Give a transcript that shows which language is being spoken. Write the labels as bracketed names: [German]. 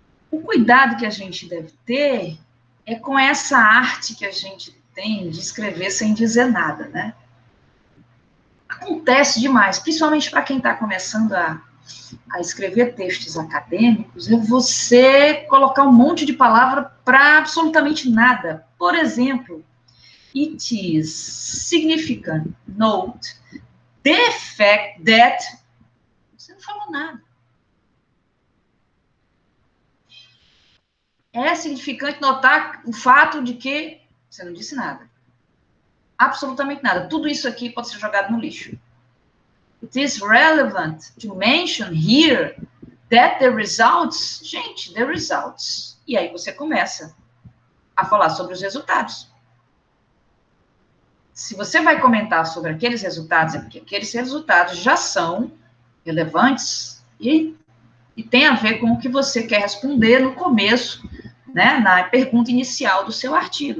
[Portuguese] O cuidado que a gente deve ter é com essa arte que a gente tem de escrever sem dizer nada, né? Acontece demais, principalmente para quem está começando a escrever textos acadêmicos, é você colocar um monte de palavra para absolutamente nada. Por exemplo, [English] it is significant note the fact that... [Portuguese] Você não falou nada. É significante notar o fato de que você não disse nada. Absolutamente nada. Tudo isso aqui pode ser jogado no lixo. [English] It is relevant to mention here that the results... [Portuguese] Gente, [English] the results. [Portuguese] E aí você começa a falar sobre os resultados. Se você vai comentar sobre aqueles resultados, é porque aqueles resultados já são relevantes e tem a ver com o que você quer responder no começo, né, na pergunta inicial do seu artigo.